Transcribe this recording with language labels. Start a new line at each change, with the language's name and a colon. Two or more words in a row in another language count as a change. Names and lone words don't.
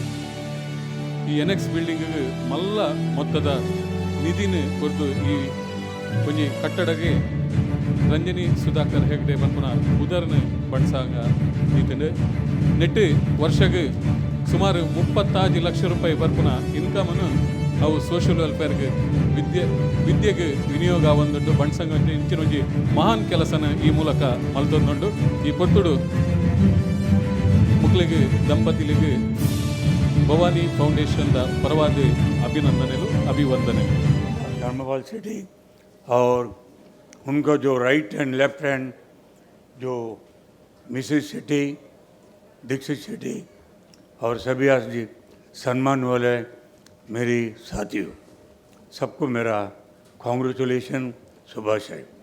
Tulu: ಈ
English: annex building
Tulu: ಮಲ್ಲ ಮೊತ್ತದ ನಿಧಿನ ಕೊರ್ದು ಈ ಒಂಜಿ ಕಟ್ಟಡಗೆ ರಂಜನಿ ಸುಧಾಕರ್ ಹೆಗ್ಡೆ ಬಂಪುನ ಉದಾಹರಣೆ ಬಣ್ಸಾಂಗ ಈತಂಡು ನೆಟ್ಟು ವರ್ಷಗೆ ಸುಮಾರು 35 ಲಕ್ಷ ರೂಪಾಯಿ ಬರ್ಪುನ ಇನ್ಕಮನ್ನು ಅವು
English: social welfareಗೆ
Tulu: ವಿದ್ಯೆಗೆ ವಿನಿಯೋಗ ಆವೊಂದುಂಡು ಬಣ್ಸಂಗ ಇಂಚಿನ ಒಂಜಿ ಮಹಾನ್ ಕೆಲಸನ ಈ ಮೂಲಕ ಮಲ್ತೊಂದುಂಡು. ಈ ಪೊತ್ತುಡು ಮಕ್ಕಳಿಗೆ ದಂಪತಿಲಿಗೆ ಭವಾನಿ ಫೌಂಡೇಶನ್ ಪರವಾದ ಅಭಿನಂದನೆಗಳು ಅಭಿವಂದನೆಗಳು.
Hindi: धर्मपाल सेठी और उनका जो
English: right and left hand
Hindi: जो मिसेस सेठी, दीक्षित सेठी और सभी आज जी सम्मान वाले मेरी साथियों, सबको मेरा कॉन्ग्रेचुलेशन, शुभाशय।